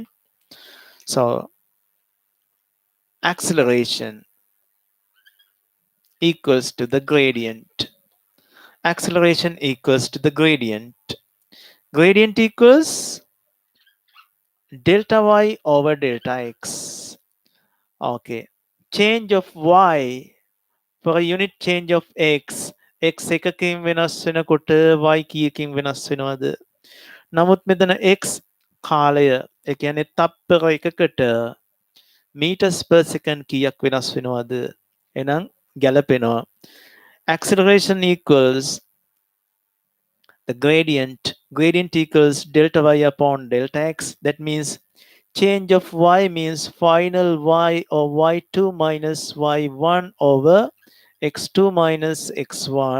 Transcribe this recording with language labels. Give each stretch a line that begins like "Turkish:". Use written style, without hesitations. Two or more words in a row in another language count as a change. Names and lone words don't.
English: So acceleration equals to the gradient. Acceleration equals to the gradient. Gradient equals delta y over delta x. Okay. Change of y for a unit change of x.
Sinhala: x එකකින් වෙනස් වෙනකොට y කීයකින් වෙනස් වෙනවද? නමුත් මෙතන x කාලය ඒ කියන්නේ තප්පර එකකට
English: meters per second
Sinhala: කීයක් වෙනස් වෙනවද? එහෙනම් ගැලපෙනවා.
English: Acceleration equals the gradient equals delta y upon delta x. That means change of y means final y or y2 minus y1 over x2 minus x1.